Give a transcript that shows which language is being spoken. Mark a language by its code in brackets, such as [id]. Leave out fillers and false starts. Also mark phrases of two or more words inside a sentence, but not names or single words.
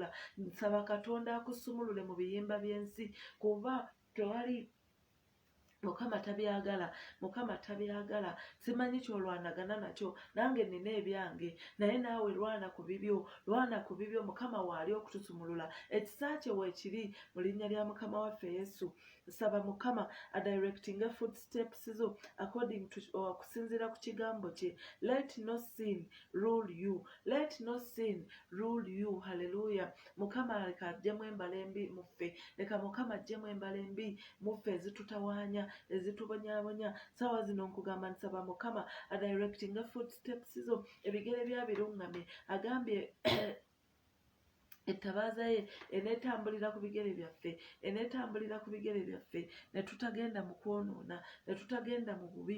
[lg] Nsaba Katonda akusumulule mu biyimba by'ensi, kuba tewali Mukama tabyagala. Simanyi ky'olwanagana nakyo, nange nina ebyange, naye naawe lwana ku bibyo, Mukama waali okutusumulula. Ekisa kye weekiri mu linnya lya Mukama waffe Yesu. Saba Mukama adirectinge footsteps zo [en] according to [lg] okusinziira ku kigambo kye. [en] Let no sin rule you. Let no sin rule you. [lg] Haleluya. Mukama leka ajjemu embala embi muffe. Leka Mukama ajjemu embala embi muffe ezitutawaanya, ezitubonyaabonya. Sawa zino nkugamba nsaba Mukama adirectinge footsteps zo, ebigere bya birungame. Agambye ettabaaza ye eneetambulira ku bigere byaffe, ne tutagenda mu kwonoona, ne tutagenda mu bubi.